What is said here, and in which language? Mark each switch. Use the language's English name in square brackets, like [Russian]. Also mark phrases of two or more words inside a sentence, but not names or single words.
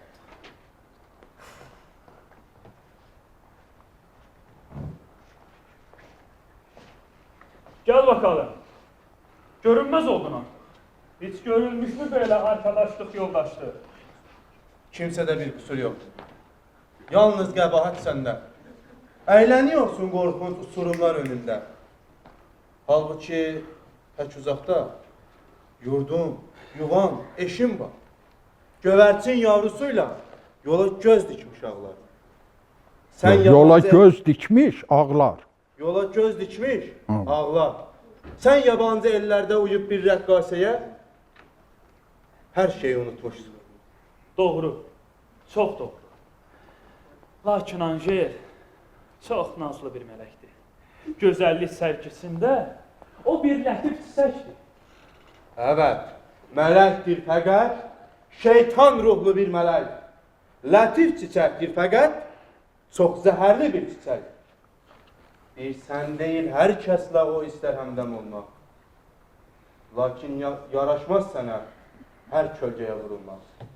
[Turkish] Gel bakalım. Görünmez oldun artık. Hiç görülmüş mü böyle arkadaşlık, yoldaşlık? [Azerbaijani] Kimsədə bir qüsur yoxdur. Yalnız qəbahat səndə. Əyləniyorsun qorxunç uçurumlar önündə. Halbuki tək uzaqda yurdum, yuvan, eşim var. Gövərçin yavrusuyla yola göz dikmiş ağlar. Yola yabancı- göz dikmiş, ağlar. Yola göz dikmiş Hı. ağlar. Sən yabancı ellərdə uyub bir rəqqasəyə hər şeyi unutmuşsun. [Turkish] Doğru. Çok doğru. Lakin Anjel çok nazlı bir melekti. Güzellik sergisinde o bir latif çiçekti. Evet, [Azerbaijani] mələkdir fəqət, şeytan ruhlu bir mələk. Lətif çiçəkdir fəqət, çox zəhərli bir çiçək. Bir sən deyil, hər kəslə o istər həmdəm olmaq. Lakin yaraşmaz sənə hər kölgəyə vurulmaq.